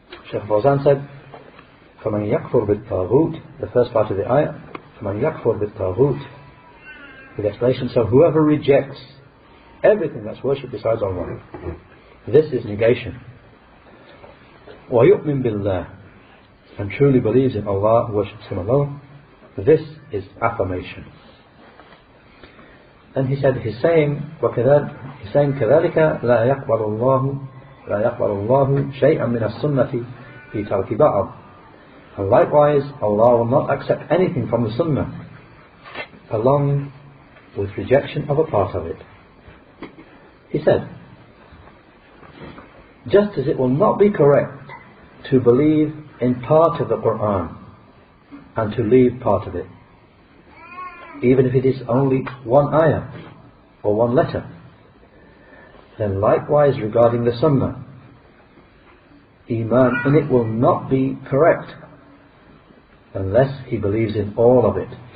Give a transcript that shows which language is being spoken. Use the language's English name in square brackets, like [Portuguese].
[English] Shaykh Fawzan said, [Arabic] فَمَنْ يَكْفُرْ بِالطَّاغُوتِ, [English] the first part of the ayah, [Arabic] فَمَنْ يَكْفُرْ بِالطَّاغُوتِ, [English] with explanation, so whoever rejects everything that's worshipped besides Allah, this is negation. [Arabic] وَيُؤْمِن بِاللَّهِ, [English] and truly believes in Allah, worships Him alone, this is affirmation. And he said, he's saying [Arabic] كَذَلِكَ لَا يَقْبَلُ اللَّهُ شَيْئًا مِنَ السُّنَّةِ فِي تَرْكِ بَعْضٍ. [English] And likewise, Allah will not accept anything from the Sunnah along with rejection of a part of it. He said, just as it will not be correct to believe in part of the Quran and to leave part of it, even if it is only one ayah or one letter, then likewise regarding the Sunnah, Iman in it will not be correct unless he believes in all of it,